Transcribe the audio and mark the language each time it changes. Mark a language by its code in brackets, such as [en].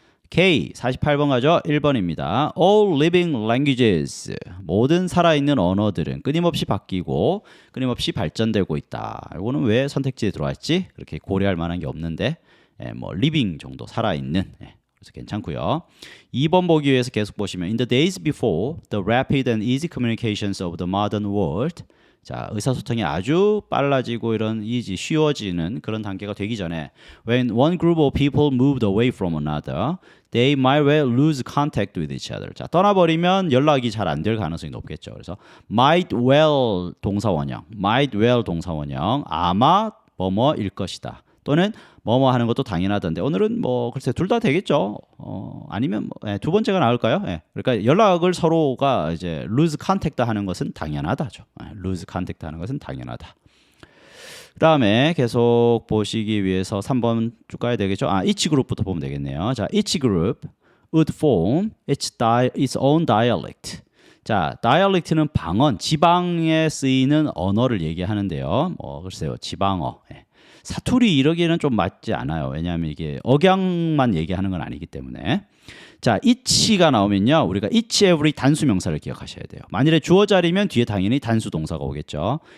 [ko] K 48번 가죠. 1번입니다. [en] All living languages. [ko] 모든 살아있는 언어들은 끊임없이 바뀌고 끊임없이 발전되고 있다. 이거는 왜 선택지에 들어왔지? 그렇게 고려할 만한 게 없는데 뭐 living 정도 살아있는 그래서 괜찮고요. 2번 보기 위해서 계속 보시면 [en] In the days before the rapid and easy communications of the modern world. [ko] 자, 의사소통이 아주 빨라지고 이런 쉬워지는 그런 단계가 되기 전에 [en] When one group of people moved away from another, they might well lose contact with each other. [ko] 자, 떠나버리면 연락이 잘 안 될 가능성이 높겠죠. 그래서 might well 동사원형, might well 동사원형, 아마 뭐뭐일 것이다. 또는 뭐뭐 하는 것도 당연하던데 오늘은 뭐 글쎄 둘 다 되겠죠. 아니면 두 번째가 나을까요? 그러니까 연락을 서로가 이제 lose contact 하는 것은 당연하다죠. lose contact 하는 것은 당연하다. 그다음에 계속 보시기 위해서 3번 쭉 가야 되겠죠. each group부터 보면 되겠네요. [en] 자, each group would form its own dialect. [ko] 자, dialect는 방언, 지방에 쓰이는 언어를 얘기하는데요. 글쎄요, 지방어. 사투리 이러기에는 좀 맞지 않아요. 왜냐하면 이게 억양만 얘기하는 건 아니기 때문에. 자, each가 나오면요. 우리가 each, every 단수 명사를 기억하셔야 돼요. 만일에 주어 자리면 뒤에 당연히 단수 동사가 오겠죠.